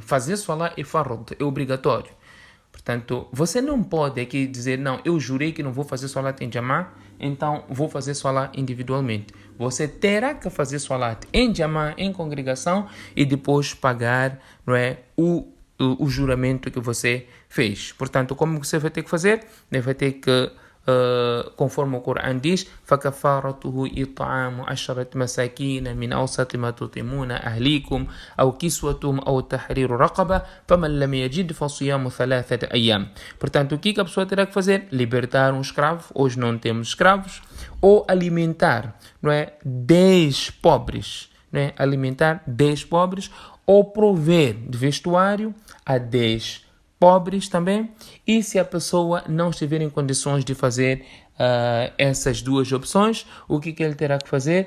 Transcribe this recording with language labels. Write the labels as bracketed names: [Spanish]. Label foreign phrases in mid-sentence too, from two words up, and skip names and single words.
[Portuguese] Fazer salat é farad, é obrigatório. Portanto, você não pode aqui dizer: não, eu jurei que não vou fazer salat em jama'ah, então vou fazer salat individualmente. Você terá que fazer salat em jama'ah, em congregação, e depois pagar, não é, o juramento que você fez. Portanto, como você vai ter que fazer? Vai ter que, conforme o Corão diz: [Arabic] فَكَفَّارَتُهُ إِطْعَامُ عَشَرَةِ مَسَاكِينَ مِنْ أَوْسَطِ مَا تُطْعِمُونَ أَهْلِيكُمْ أَوْ كِسْوَتُهُمْ أَوْ تَحْرِيرُ رَقَبَةٍ فَمَنْ لَمْ يَجِدْ فَصِيَامُ ثَلَاثَةِ أَيَّامٍ. [Portuguese] Portanto, o que a pessoa terá que fazer? Libertar um escravo. Hoje não temos escravos. Ou alimentar, não é, 10 pobres, não é? Alimentar 10 pobres, ou prover de vestuário a 10 pobres também. E se a pessoa não estiver em condições de fazer essas duas opções, o que ele terá que fazer?